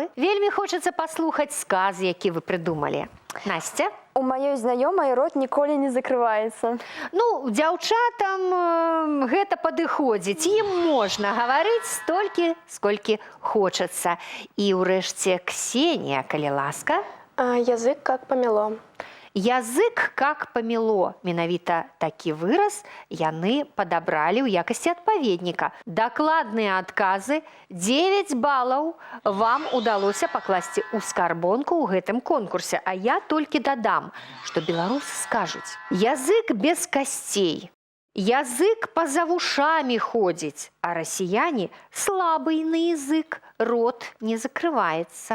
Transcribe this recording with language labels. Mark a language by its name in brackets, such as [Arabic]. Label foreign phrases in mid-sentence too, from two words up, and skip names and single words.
[Belarusian] Вельмі хочацца паслухаць сказ, які вы прыдумалі. Насця? У маёй знаёмай рот ніколі не закрываецца. Ну, дзяўчатам гэта падыходзіць. Ім можна гаварыць столькі, сколькі хочацца. І ўрэшце Ксенія, калі ласка. [Russian] Язык как памяло. Язык как памяло. [Belarusian] Менавіта такі выраз яны падабралі ў якасці адпаведніка. Дакладныя адказы 9 балаў вам удалося пакласці ў скарбонку ў гэтым конкурсе. А я толькі дадам, што беларусы скажуць: язык без касцей, язык па-за вушамі ходзіць, а расіяне [Russian] слабый на язык, [Belarusian] рот не закрываецца.